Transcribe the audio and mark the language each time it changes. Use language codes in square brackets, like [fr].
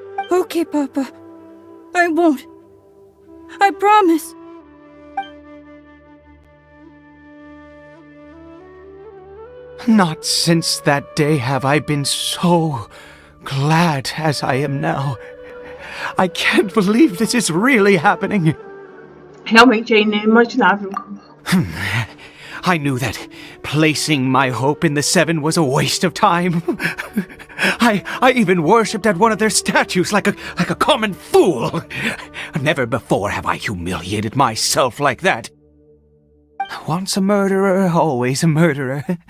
[en] Okay, Papa. I won't. I promise. Not since that day have I been so glad as I am now. I can't believe this is really happening. [pt] Realmente é inimaginável. [en] I knew that placing my hope in the Seven was a waste of time. I even worshipped at one of their statues like a common fool. Never before have I humiliated myself like that. Once a murderer, always a murderer.